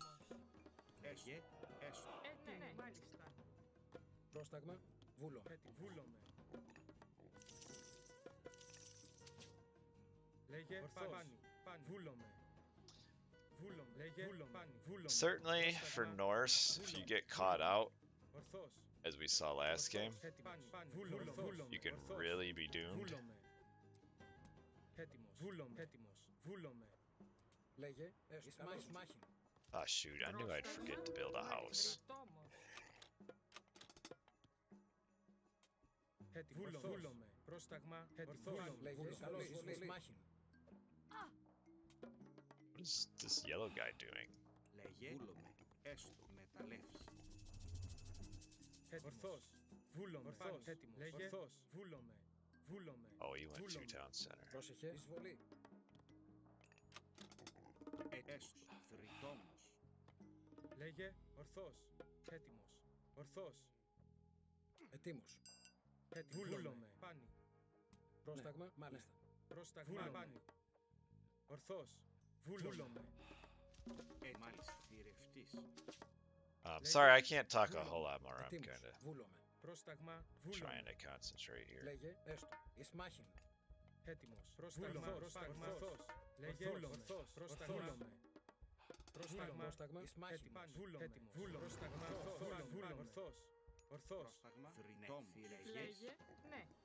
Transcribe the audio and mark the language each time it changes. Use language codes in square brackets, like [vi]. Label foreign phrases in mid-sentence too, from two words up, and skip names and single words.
[el] Έστω. Έστω. Έτοιμη. Μάλιστα. Πρόσταγμα. Βούλομαι. Έτοιμο. Βούλομαι. Λέγε. Πάνι. Πάνι. Βούλομαι. Βούλομαι. Λέγε. Πάνι. Βούλομαι. [en] Certainly for Norse, if you get caught out, [el] Ορθώς. [en] as we saw last game, [el] Πάνι. Πάνι. Βούλομαι. Βούλομαι. [en] you can [el] Ορθώς. [en] really be doomed. [el] Βούλομαι. Έτοιμος. Βούλομαι. Έτοιμος. Βούλομαι. Λέγε. Έστω. Μάχη. [en] Ah, shoot, I knew I'd forget to build a house. [el] Βρυτόμος. Έτοιμος. Βούλομαι. Πρόσταγμα. Έτοιμος. Λέγε. Καλώς. Μάχη. [en] What is this yellow guy doing? [el] Λέγε. Βούλομαι. Έστω. Μεταλλεύς. Ορθώς. Βούλομαι. Ορθώς. Έτοιμος. Λέγε. Ορθώς. Βούλομαι. Βούλομαι. [en] Oh, he went to [el] Βούλομαι. [en] town center. [el] Πρόσεχε. Εισβολή. Έστω. Θρητόμος. Λέγε. Ορθώς. Έτοιμος. Ορθώς. Ετοίμος. Βούλομαι. Πάνι. Πρόσταγμα. Μάλιστα. Πρόσταγμα. Πάνι. Ορθώς. Βούλομαι. Μάλιστα. Θηρευτής. [en] Sorry, I can't talk a whole lot more. I'm kind of [el] Βούλομαι. Πρόσταγμα. [en] trying [el] Βούλομαι. [en] to concentrate here. [el] Λέγε. Έστω. Εις μάχην. Έτοιμος. Πρόσταγμα. Πρόσταγμα. Ορθώς. Λέγε. Ορθώς. Πρόσταγμα. Πρόσταγμα. Πρόσταγμα. Εις μάχην. Βούλομαι. Βούλομαι. Πρόσταγμα. Βούλομαι. Ορθώς. Ορθώς. Πρόσταγμα. Λέγε. Ναι.